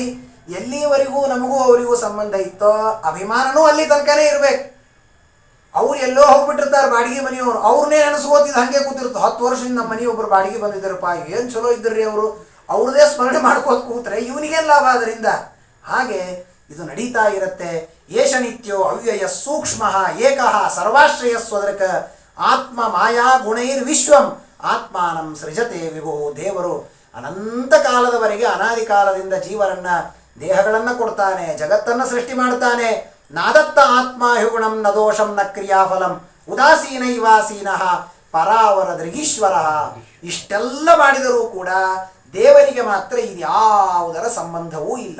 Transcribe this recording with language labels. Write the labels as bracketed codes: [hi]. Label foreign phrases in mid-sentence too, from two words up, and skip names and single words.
[kn] ಎಲ್ಲಿವರೆಗೂ ನಮಗೂ ಅವರಿಗೂ ಸಂಬಂಧ ಇತ್ತೋ ಅಭಿಮಾನನೂ ಅಲ್ಲಿ ತನಕನೇ ಇರಬೇಕು. ಅವ್ರು ಎಲ್ಲೋ ಹೋಗ್ಬಿಟ್ಟಿರ್ತಾರೆ ಬಾಡಿಗೆ ಮನೆಯವರು, ಅವ್ರನ್ನೇ ನೆನೆಸ್ಕೋತಿದ್ದು ಹಾಗೆ ಕೂತಿರ್ತು. 10 ವರ್ಷದಿಂದ ನಮ್ಮ ಮನೆಯೊಬ್ಬರು ಬಾಡಿಗೆ ಬಂದಿದ್ದಾರಪ್ಪ, ಏನು ಚಲೋ ಇದ್ದರ್ರಿ ಅವರು, ಅವ್ರದೇ ಸ್ಮರಣೆ ಮಾಡ್ಕೋತ ಕೂತ್ರೆ ಇವನಿಗೇನು ಲಾಭ ಅದರಿಂದ? ಹಾಗೆ ಇದು ನಡೀತಾ ಇರುತ್ತೆ. [sa] ಏಷ ನಿತ್ಯೋ ಅವ್ಯಯ ಸೂಕ್ಷ್ಮ ಏಕಃ ಸರ್ವಾಶ್ರಯಸ್ವದೃಕ ಆತ್ಮ ಮಾಯಾ ಗುಣೈರ್ ವಿಶ್ವಂ ಆತ್ಮಾನಂ ಸೃಜತೆ ವಿಭು. [kn] ದೇವರು ಅನಂತ ಕಾಲದವರೆಗೆ ಅನಾದಿ ಕಾಲದಿಂದ ಜೀವರನ್ನ ದೇಹಗಳನ್ನು ಕೊಡ್ತಾನೆ, ಜಗತ್ತನ್ನು ಸೃಷ್ಟಿ ಮಾಡ್ತಾನೆ. [sa] ನಾದತ್ತ ಆತ್ಮ ಹ್ಯುಗುಣಂ ನ ದೋಷಂ ನ ಕ್ರಿಯಾಫಲಂ ಉದಾಸೀನೈವಾಸೀನಃ ಪರಾವರ ದೃಗೀಶ್ವರ. [kn] ಇಷ್ಟೆಲ್ಲ ಮಾಡಿದರೂ ಕೂಡ ದೇವರಿಗೆ ಮಾತ್ರ ಇದ್ಯಾವುದರ ಸಂಬಂಧವೂ ಇಲ್ಲ.